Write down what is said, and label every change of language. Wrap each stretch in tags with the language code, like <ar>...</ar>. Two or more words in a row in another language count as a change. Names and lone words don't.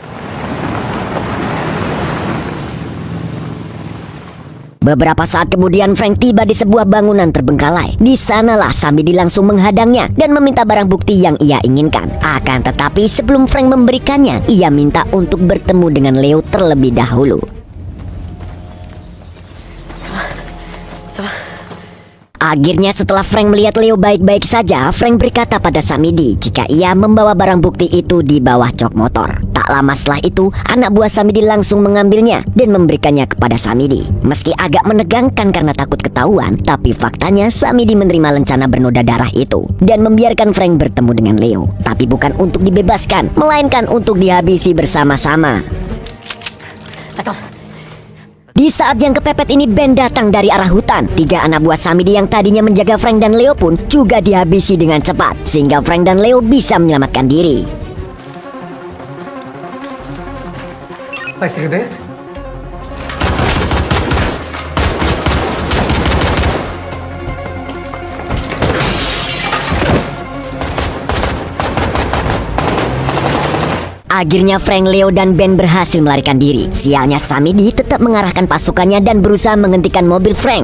<id>Beberapa saat kemudian Frank tiba di sebuah bangunan terbengkalai. Di sanalah Samidi langsung menghadangnya dan meminta barang bukti yang ia inginkan. Akan tetapi sebelum Frank memberikannya, ia minta untuk bertemu dengan Leo terlebih dahulu.</id> <fr>Ça va?</fr> <id>Akhirnya setelah Frank melihat Leo baik-baik saja, Frank berkata pada Samidi jika ia membawa barang bukti itu di bawah jok motor. Tak lama setelah itu, anak buah Samidi langsung mengambilnya dan memberikannya kepada Samidi. Meski agak menegangkan karena takut ketahuan, tapi faktanya Samidi menerima lencana bernoda darah itu dan membiarkan Frank bertemu dengan Leo. Tapi bukan untuk dibebaskan, melainkan untuk dihabisi bersama-sama.</id> <fr>Attends.</fr> <id>Di saat yang kepepet ini, Ben datang dari arah hutan. 3 anak buah Samidi yang tadinya menjaga Frank dan Leo pun juga dihabisi dengan cepat, sehingga Frank dan Leo bisa menyelamatkan diri.</id> <fr>Restez bête.</fr> <id>Akhirnya Frank, Leo, dan Ben berhasil melarikan diri. Sialnya Samidi tetap mengarahkan pasukannya dan berusaha menghentikan mobil Frank.</id>